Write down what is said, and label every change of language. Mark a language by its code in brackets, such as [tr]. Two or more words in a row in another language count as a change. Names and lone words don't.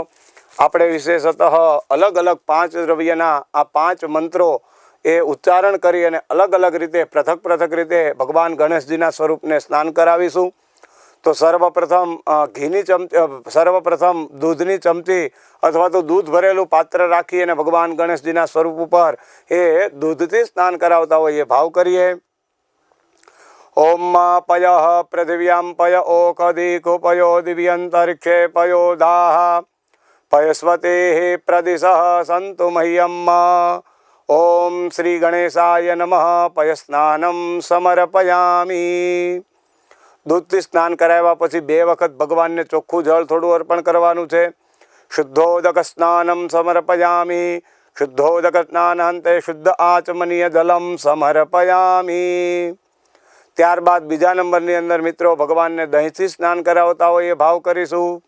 [gu] આપણે વિશેષતઃ અલગ અલગ 5 દ્રવ્યના આ 5 મંત્રો એ ઉચ્ચારણ કરી અને અલગ અલગ રીતે પૃથક રીતે ભગવાન ગણેશજીના સ્વરૂપને સ્નાન કરાવીશું। તો સર્વપ્રથમ દૂધની ચમચી અથવા તો દૂધ ભરેલું પાત્ર રાખી અને ભગવાન ગણેશજીના સ્વરૂપ ઉપર એ દૂધથી સ્નાન કરાવતા હોય એ ભાવ કરીએ। [sa] ओम पयः पृथिव्यां पय ओकदीकुपयो दिव्यन्तरिक्षे पयोदाः पयस्वतेः प्रदिशः सन्तु मह्यम्। ओम श्री गणेशाय नमः। पयस्नानं समर्पयामि। [gu] दूधથી સ્નાન કરાવ્યા પછી 2 વખત ભગવાનને ચોખ્ખું જળ થોડું અર્પણ કરવાનું છે। [sa] શુદ્ધોદક સ્નાનમ સમર્પયામિ। શુદ્ધોદક સ્નાનાંતે શુદ્ધ આચમનીય જલમ સમર્પયામિ। [gu] ત્યારબાદ બીજા નંબરની અંદર મિત્રો ભગવાનને દહીંથી સ્નાન કરાવતા હોય એ ભાવ કરીશું।